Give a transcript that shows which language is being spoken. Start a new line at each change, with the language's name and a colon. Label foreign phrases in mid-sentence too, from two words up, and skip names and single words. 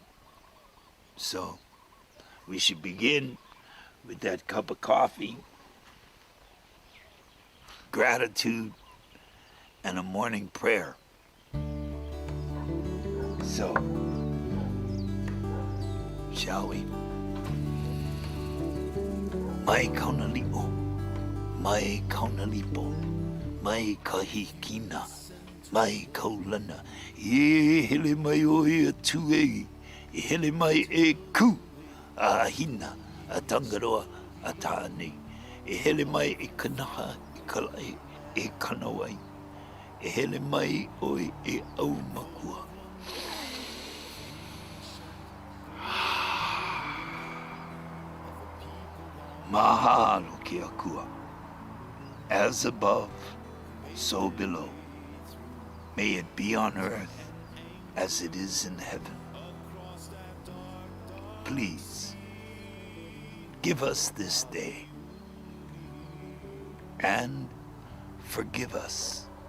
English: So, we should begin with that cup of coffee, gratitude, and a morning prayer. So, shall we?
Hawaiian: Mai kaunali'o, mai kaunalipo, mai kahikina, mai kaulana, e hele mai o e atuei, e hele mai e ku, a hina, a tangaroa, a tāne, e hele mai e kanaha, e kalai, e kanawai, e hele mai oi e au makua. Mahalo ke akua.
English: As above, so below. May it be on earth as it is in heaven. Please, give us this day and forgive us.